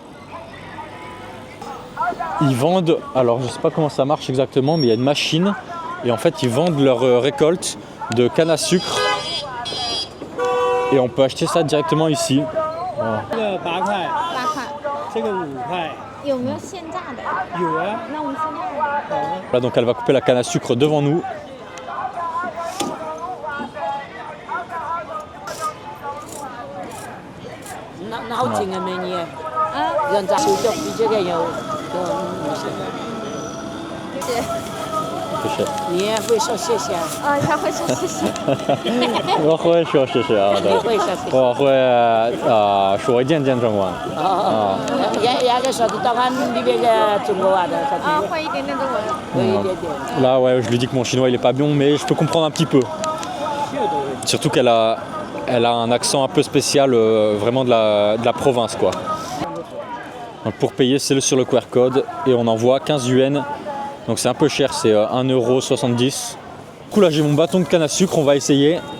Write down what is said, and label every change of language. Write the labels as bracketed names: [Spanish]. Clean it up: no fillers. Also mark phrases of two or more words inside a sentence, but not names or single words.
[French] Ils vendent, alors je ne sais pas comment ça marche exactement, mais il y a une machine Et en fait, ils vendent leur récolte de canne à sucre. Et on peut acheter ça directement ici. Voilà. [Chinese] 这个8块， 8块，这个5块，有没有现榨的？有啊，那我们现榨的。好啊。 [French] Là, donc elle va couper la canne à sucre devant nous. [Chinese] 那好近啊，美女。人家手脚比这个有谢谢。谢谢。你也会说谢谢，他会说谢谢。我会说谢谢啊，对。会说谢谢。我会说一点点中文。也个说的当然里边的中国话的，会一点点中文。会一点点。 [French] Là, ouais, je lui dis que mon chinois il est pas bon, mais je peux comprendre un petit peu. Surtout qu'elle a un accent un peu spécial, vraiment de la province, quoi. Donc pour payer, c'est sur le QR code et on envoie 15 yuan. Donc c'est un peu cher, c'est 1,70 €. Du coup, là, j'ai mon bâton de canne à sucre, on va essayer.